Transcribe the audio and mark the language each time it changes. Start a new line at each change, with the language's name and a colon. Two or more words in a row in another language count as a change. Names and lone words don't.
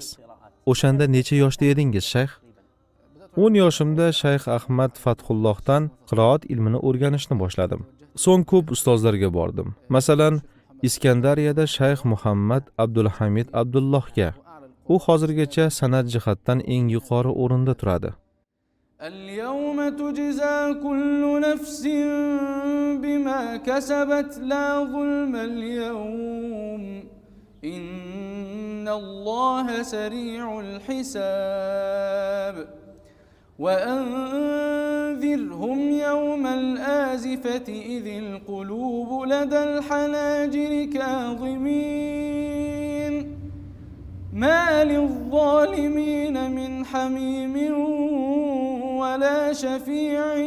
Uzbek: O'shanda necha yoshda edingiz, shayx? 10 yoshimda Shayx Ahmad Fathullohdan qiroat ilmini o'rganishni boshladim. So'ng ko'p ustozlarga bordim. Masalan, Iskandariyada Shayx Muhammad Abdulhamid Abdullohga. U hozirgacha san'at jihatdan eng yuqori o'rinda turadi.
Arabic: اليوم تجزى كل نفس بما كسبت لا ظلم اليوم إن الله سريع الحساب وأنذرهم يوم الآزفة إذ القلوب لدى الحناجر كاظمين ما للظالمين من حميم ولا شفيع